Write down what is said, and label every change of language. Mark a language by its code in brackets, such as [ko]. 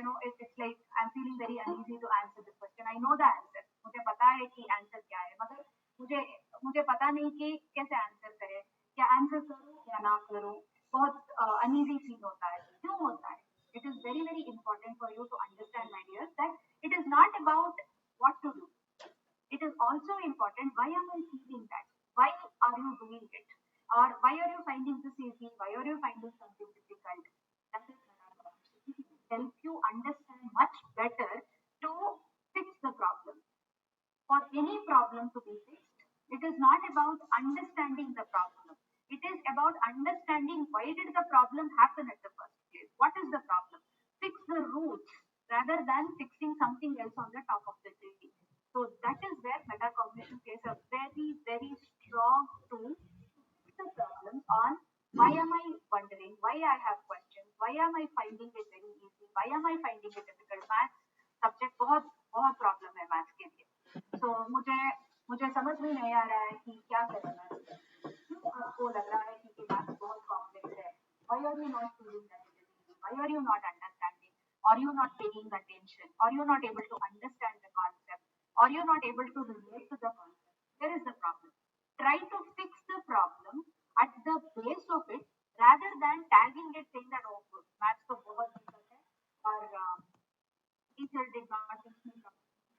[en] It's like I'm feeling very uneasy to answer this question. I know the answer. [hi] मुझे पता है कि answer क्या है, मगर मुझे पता नहीं कि कैसे आंसर करें, क्या आंसर करूं या ना करूं. बहुत अनईजी फील होता है. क्यों होता है? [en] It is very very important for you to understand, my dear, that it is not about what to do. It is also important why am I feeling that? Why are you doing it? Or why are you finding this easy? Why are you finding something difficult? That is help you understand much better to fix the problem. For any problem to be fixed, it is not about understanding the problem. It is about understanding why did the problem happen at the first place. What is the problem? Fix the roots rather than fixing something else on the top of the tree. So that is where metacognition plays a very, very strong tool to fix the problems on why am I wondering, why I have questions, why am I finding it very easy, why am I finding it difficult. [hi] Math subject बहुत बहुत problem है maths के लिए. तो मुझे समझ में नहीं आ रहा है कि क्या करना है. क्यों आपको लग रहा है कि मैथ्स बहुत कॉम्प्लेक्स है? [en] Why are you not feeling that it is easy? Why are you not understanding? Are you not paying attention? Are you not able to understand the concept? Are you not able to relate to the concept? Where is the problem? Try to fix the problem at the base of it rather than tagging it saying that oh maths [hi] तो बहुत [en] difficult है और teacher did not teach me properly.